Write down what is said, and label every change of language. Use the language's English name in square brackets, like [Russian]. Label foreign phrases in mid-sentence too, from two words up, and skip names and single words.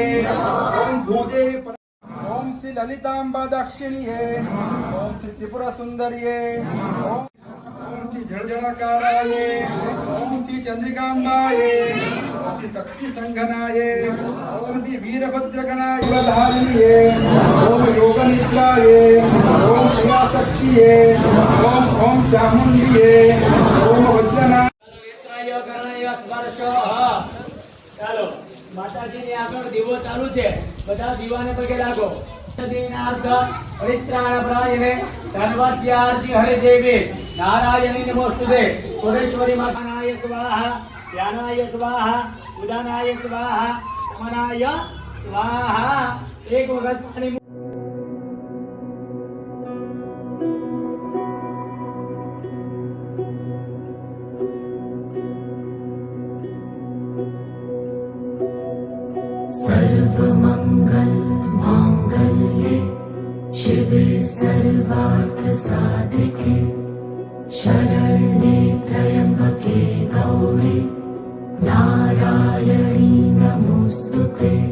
[Sanskrit] ओम भूदेवी ओम श्री ललितांबा दक्षिणीये ओम श्री त्रिपुरा सुंदरिये ओम श्री जड़जड़काराये ओम श्री चंद्रिकांबाये ओम श्री शक्ति संघनाये ओम श्री वीरभद्रगणाय धारिये ओम योगनिद्राये ओम क्रियाशक्तिये ओम ओम चामुंडिये ओम वज्रना [Gujarati] ચાલો માતાજીની આગળ દીવો ચાલુ છે બધા દીવાને પગે લાગો [Sanskrit] दीनार्थ परित्राण परायणे धन्वस्यार्थी हरे देवी नारायणी नमोस्तुते सुरेश्वरी मातानाय स्वाहा ध्यानाय स्वाहा उदानाय स्वाहा मनाय स्वाहा [Gujarati] એક વખત પાણી [Sanskrit] सर्वमंगल मांगल्ये शिवे सर्वार्थ साधिके शरण्ये त्र्यंबके गौरी नारायणी नमोस्तुते